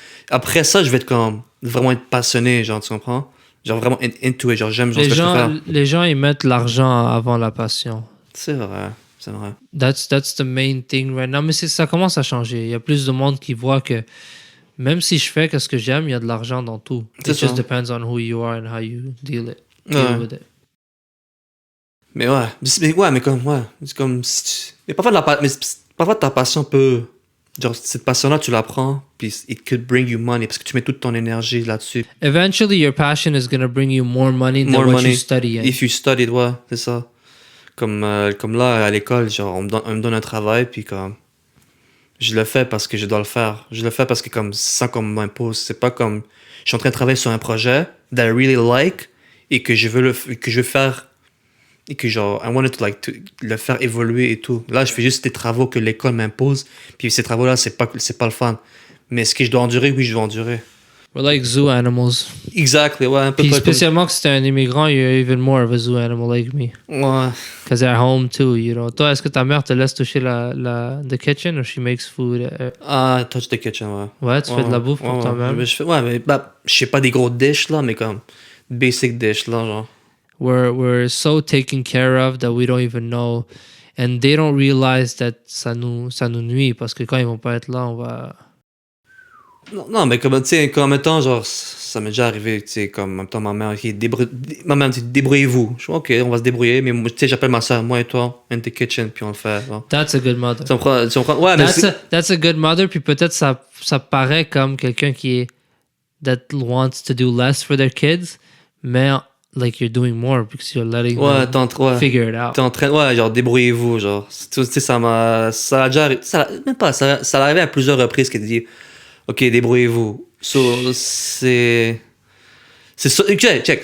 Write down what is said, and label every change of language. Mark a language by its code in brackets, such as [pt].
[fr] Après ça, je vais être comme, vraiment être passionné, genre, tu comprends? Genre, vraiment [en] into it, [fr] genre, j'aime ce que je peux faire. Les gens, ils mettent l'argent avant la passion. C'est vrai. C'est vrai. [en] That's the main thing right now. [fr] Mais ça commence à changer. Il y a plus de monde qui voit que même si je fais ce que j'aime, il y a de l'argent dans tout. [en] It just depends on who you are and how you deal with it. [fr] Mais ouais. Mais comme, ouais. C'est comme... Mais parfois ta passion peut... Genre, cette passion-là, tu la prends, puis [en] it could bring you money, [fr] parce que tu mets toute ton énergie là-dessus. [en] Eventually, your passion is going to bring you more money than what you study. If you studied, [fr] ouais, c'est ça. Comme là, à l'école, genre, on me donne un travail, puis comme... Je le fais parce que je dois le faire. Je le fais parce que comme c'est ça qu'on m'impose. C'est pas comme... Je suis en train de travailler sur un projet [en] that I really like, [fr] et que je veux faire... Et que genre, [en] I wanted to [fr] le faire évoluer et tout. Là, je fais juste des travaux que l'école m'impose, puis ces travaux-là, c'est pas le fun. Mais est-ce que je dois endurer? Oui, je dois endurer. [en] We're like zoo animals. [fr] Exactly, ouais, un peu. Puis spécialement que c'était un immigrant, [en] you're even more of a zoo animal like me. [fr] Ouais. [en] Because they're home too, you know. [fr] Toi, est-ce que ta mère te laisse toucher [en] the kitchen or she makes food? Touch the kitchen, ouais. [fr] Ouais, tu fais de la bouffe pour toi-même. Mais je fais pas des gros dishes, là, mais comme basic dish, là, genre. [en] We're so taken care of that we don't even know. And they don't realize that [fr] ça nous nuit, parce que quand ils vont pas être là, on va... Non, mais comme, tu sais, en même temps, genre, ça m'est déjà arrivé, tu sais, comme, en même temps, ma mère dit, débrouillez-vous. Je dis, ok, on va se débrouiller, mais tu sais, j'appelle ma soeur, moi et toi, [en] in the kitchen, [fr] puis on le fait. Genre. [en] That's a good mother. [fr] Tu comprends? Ouais, [en] that's a good mother, [fr] puis peut-être ça paraît comme quelqu'un qui est, [en] that wants to do less for their kids, mais like you're doing more because you're letting them figure it out. [fr] T'es en train, genre, débrouillez-vous, genre. Tu sais, ça a déjà arrivé, ça arrivé à plusieurs reprises qu'elle dit, ok, débrouillez-vous. So, c'est ça. Check.